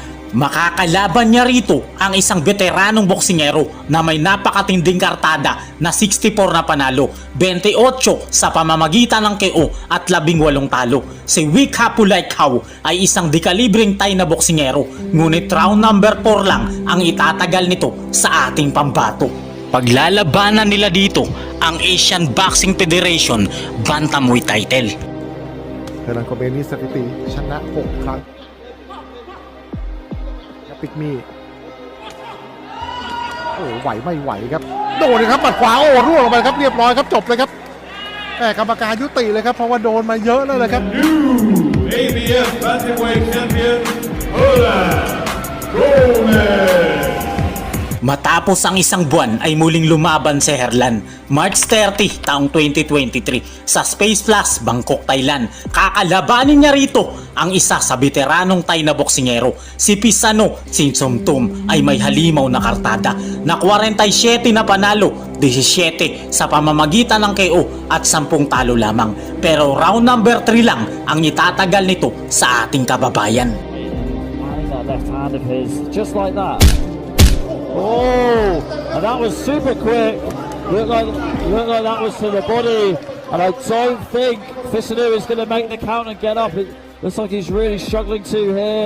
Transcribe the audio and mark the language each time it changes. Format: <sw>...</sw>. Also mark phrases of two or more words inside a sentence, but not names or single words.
<tl>Makakalaban niya rito ang isang veteranong boksingero na may napakatinding kartada na 64 na panalo, 28 sa pamamagitan ng KO at 18 talo. Si Wick Hapulaikaw ay isang dekalibreng Thai na boksingero, ngunit</tl> <en>round number</en> <tl>4 lang ang itatagal nito sa ating pambato. Paglalabanan nila dito ang Asian Boxing Federation Bantamweight title.</tl> <th>เฮลันโกเบนี่สถิติชนะ6 ครั้งปิกมี่โอ้ไหวไม่ไหวครับโดนเลยครับปัดขวาโอ้ร่วงลงไปครับเรียบร้อยครับจบเลยครับแต่กรรมการยุติเลยครับเพราะว่าโดนมาเยอะแล้วเลยครับ</th> <en>ABF Bantamweight Champion Herlan Gomez</en> <tl>Matapos ang isang buwan ay muling lumaban si Herlan. March 30 taong 2023 sa Space Plus, Bangkok, Thailand. Kakalabanin niya rito ang isa sa veteranong Thai na boksingero. Si Pisano Sinsomtum ay may halimaw na kartada na 47 na panalo, 17 sa pamamagitan ng KO at 10 talo lamang. Pero</tl> <en>round number</en> <tl>3 lang ang itatagal nito sa ating kababayan.</tl> <en>That left hand of his, just like that. Oh, and that was super quick. Looked like that was to the body. And I don't think Fisanu is going to make the count and get up. It looks like he's really struggling to here.</en>